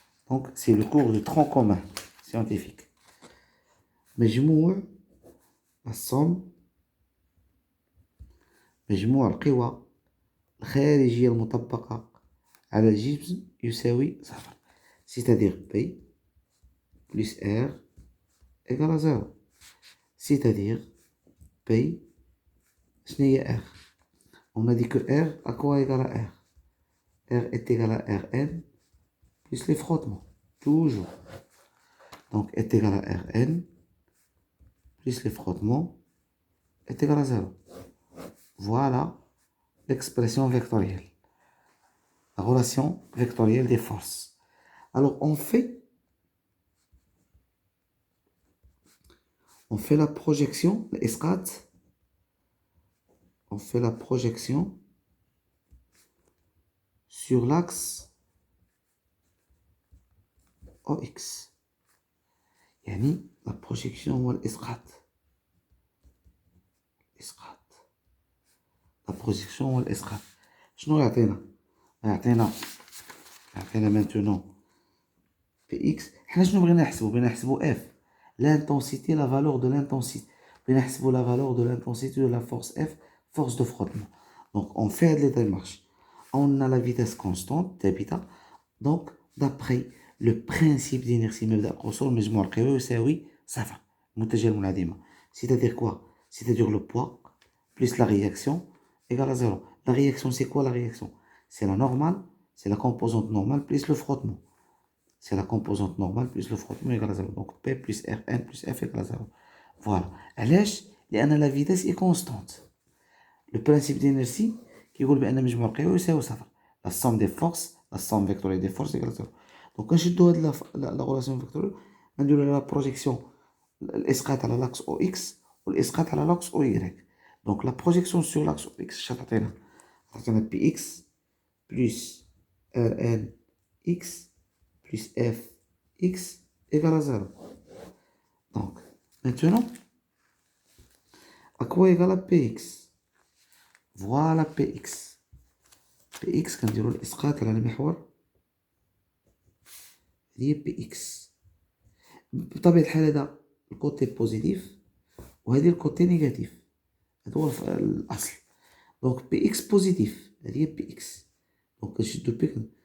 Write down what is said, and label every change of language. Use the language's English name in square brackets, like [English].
[French] دونك سي لو كور دو ترون كومان سيانتيفيك. [Arabic] مجموع الصم، مجموع القوى الخارجية المطبقة على الجسم يساوي صفر. [French] c'est-à-dire P plus R égale à 0. c'est-à-dire P [Arabic] شنو هي [French] R؟ on a dit que R à quoi égale à R? R est égal à Rn plus les frottements, toujours. Donc est égal à Rn plus les frottements est égal à 0. Voilà l'expression vectorielle, la relation vectorielle des forces. Alors on fait la projection, l'ESCAT, on fait la projection sur l'axe OX. [Arabic] يعني la projection هو الإسقاط. la projection هو الإسقاط. شنو يعطينا؟ يعطينا maintenant Px. حنا شنو بغينا نحسبو؟ بغينا نحسبو F, l'intensité, la valeur de l'intensité. بغينا نحسبو [French] la valeur de l'intensité de la force F, force de frottement. Donc on fait les démarches. On a la vitesse constante θ. Donc d'après le principe d'inertie [Arabic] مبدأ القصور مجموع القوى يساوي صفر متجه المنعدمة. [French] c'est-à-dire quoi? c'est-à-dire le poids plus la réaction égale à 0. La réaction, c'est quoi la réaction? C'est la normale, c'est la composante normale plus le frottement. C'est la composante normale plus le frottement égale à 0. Donc P plus Rn plus F égale à 0. Voilà. [Arabic] علاش؟ لأن [French] la vitesse est constante. [Arabic] Le principe d'inertie كيقول بأن مجموع القوى يساوي صفر. [French] La somme des forces, la somme vectorielle des forces égale à 0. Donc [Arabic] كنشدو هاد [French] la relation vectorielle نديرو la projection الإسقاط على l'axe OX والإسقاط على l'axe OY. Donc la projection sur l'axe OX [Arabic] شنو تعطينا؟ تعطينا [French] Px plus Rnx plus Fx égale à 0. Donc maintenant à quoi égale à Px? Voilà Px. [Arabic] Px كنديرو الإسقاط على المحور هي Px. بطبيعة الحال هذا الكوتي بوزيتيف وهذه الكوتي نيجاتيف. هذا هو الأصل. دونك Px بوزيتيف هذه هي Px. دونك كنشدو بيك.